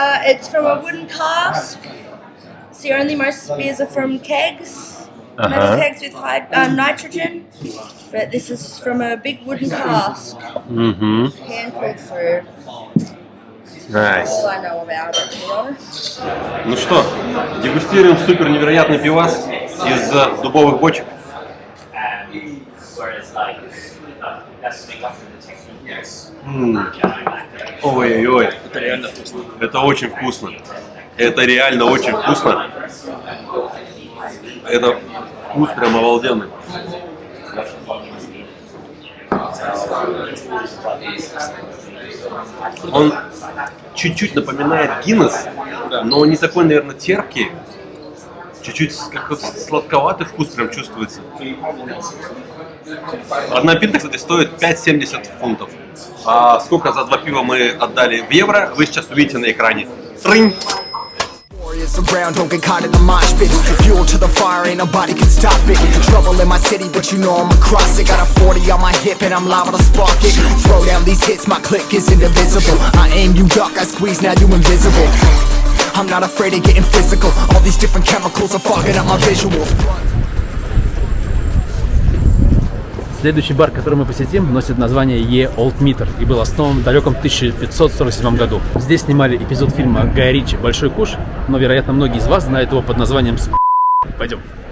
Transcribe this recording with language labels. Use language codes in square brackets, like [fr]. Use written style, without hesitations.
[en] It's from a wooden cask. So only most beers are from kegs. Most kegs with high nitrogen. But this is from a big wooden cask. Hand pulled through. Nice. All I know about it, to be honest. [ru] Ну что, дегустируем супер невероятный пивас из дубовых бочек. Ой-ой-ой. Это реально вкусно. Это очень вкусно. Это реально очень вкусно. Это вкус прям обалденный. Он чуть-чуть напоминает Гиннес, но он не такой, наверное, терпкий. Чуть-чуть как сладковатый вкус прям чувствуется. Одна пинта, кстати, стоит 5,70 фунтов. А сколько за 2 пива мы отдали в евро, вы сейчас увидите на экране. Трынь! [en] Around, don't get caught in the mosh pit. Fuel to the fire, ain't nobody can stop it. Trouble in my city, but you know I'm across it. Got a 40 on my hip and I'm liable to spark it. Throw down these hits, my click is indivisible. I aim, you duck, I squeeze, now you invisible. I'm not afraid of getting physical. All these different chemicals are fogging up my visuals. [ru] Следующий бар, который мы посетим, носит название Ye Old Meter и был основан в далеком 1547 году. Здесь снимали эпизод фильма Гая Ричи «Большой куш», но, вероятно, многие из вас знают его под названием «Сп***». Пойдем.